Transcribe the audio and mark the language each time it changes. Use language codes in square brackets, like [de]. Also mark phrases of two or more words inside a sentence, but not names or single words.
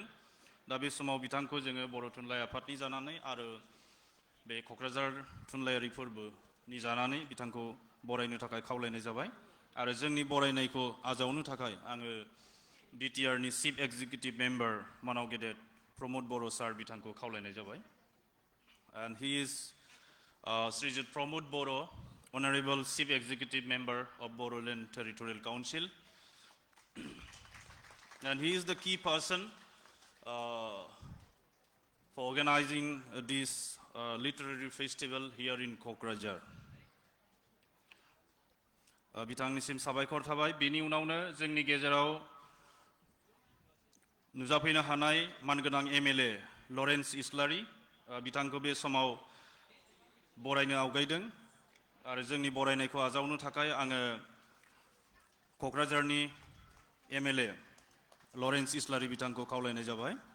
[brx] दा बे समाव बिथांखौ जोङो बर' थुनलाइ आफादनि जानानै आरो बे क'क्राझार थुनलाइयारि फोरबोनि जानानै बिथांखौ बरायनो थाखाय खावलायनाय जाबाय। आरो जोंनि बरायनायखौ आजावनो थाखाय आङो बिटिआरनि [en] chief executive member [brx] मानाव गेदेर प्रमद बर' सार बिथांखौ खावलायनाय जाबाय। [en] And he is Srijit Pramod Boro, Honorable Chief Executive Member of Bodoland Territorial Council. And he is the key person for organizing this literary festival here in Kokrajhar. [brx] बिथांनिसिम साबायखर थाबाय। बेनि उनावनो जोंनि गेजेराव नुजाफैनो हानाय मानगोनां एमएलए लरेन्स इस्लारि बिथांखौ बे समाव बरायनो आवगायदों। आरो जोंनि बरायनायखौ आजावनो थाखाय आङो क'क्राझारनि एमएलए लरेन्स इस्लारि बिथांखौ खावलायनाय जाबाय।